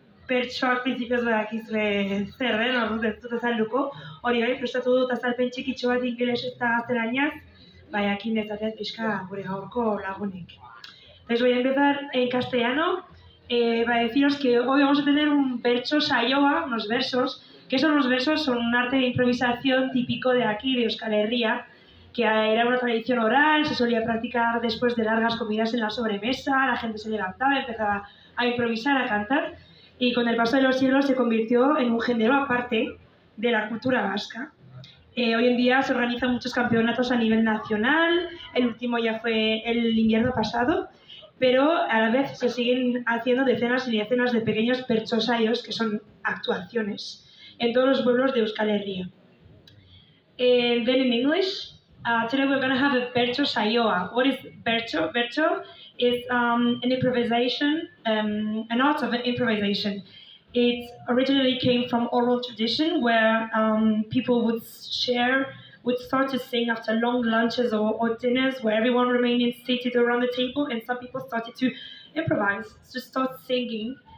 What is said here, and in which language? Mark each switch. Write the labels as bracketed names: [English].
[Basque] Bertsoak printzipioz badakizue zer den, orduan ez dut azalduko. Hori bai, prestatu dut azalpen txikitxo bat ingelesez eta gaztelaniaz, bai, jakin dezaten pixka gure gaurko lagunek. [Spanish] Entonces voy a empezar en castellano, para deciros que hoy vamos a tener un bertso saioa, unos versos. ¿Qué son los versos? Son un arte de improvisación típico de aquí, de Euskal Herria, que era una tradición oral, se solía practicar después de largas comidas en la sobremesa, la gente se levantaba, empezaba a improvisar, a cantar, y con el paso de los siglos se convirtió en un género aparte de la cultura vasca. Hoy en día se organizan muchos campeonatos a nivel nacional, el último ya fue el invierno pasado, pero a la vez se siguen haciendo decenas y decenas de pequeños bertsosaios, que son actuaciones, en todos los pueblos de Euskal Herria. [English] Then in English, today we're going to have a bertso saioa. What is bertso? Bertso is an improvisation, an art of improvisation. It originally came from oral tradition, where people would start to sing after long lunches or dinners, where everyone remained seated around the table, and some people started to improvise, to start singing.